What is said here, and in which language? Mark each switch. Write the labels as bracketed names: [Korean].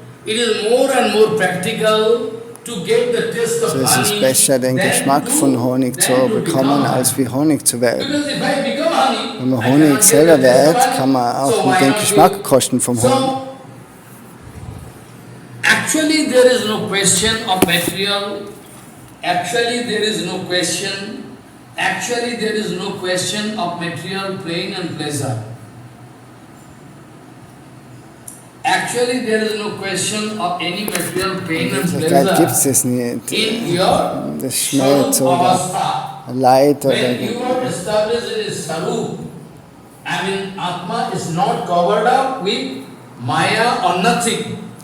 [English] It is more and more practical to get the taste of honey. [German] So es ist besser, den Geschmack von Honig zu bekommen, als wie Honig zu werden. Wenn man Honig selber wird, kann man auch den Geschmack kosten vom Honig. [English] Actually, there is no question of material. Actually, there is no question. Actually, there is no question of material pain and pleasure. Actually, there is no question of any material pain and pleasure. [German] Da gibt es nicht. Das Schmerz oder Leid oder. [English] When you are established in a sarup, I mean, Atma is not covered up with Maya or nothing.